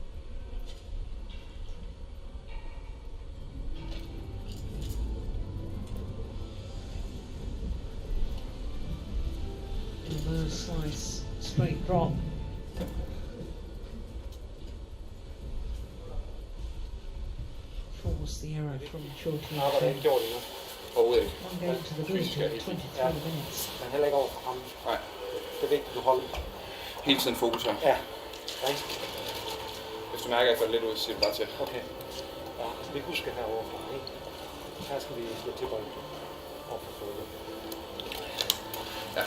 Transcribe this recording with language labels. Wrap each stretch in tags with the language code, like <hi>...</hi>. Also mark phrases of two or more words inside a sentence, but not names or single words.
<en>Reverse slice, straight drop. Force the error from Chou Tien</en> <da>Arbejder Chen. ikke gjort endnu. Overhovedet ikke.</da> <en>One game to the good in 23 minutes.</en> <da>Men heller ikke over for ham. Nej. Det er vigtigt, du holder. Hele tiden fokus her. Ja. Ja. Hvis du mærker, at jeg får lidt ud, så siger du bare til. Okay. Ja, vi husker herovre fra, ikke? Her skal vi slå til bolden. Overfor fodbold. Ja.</da>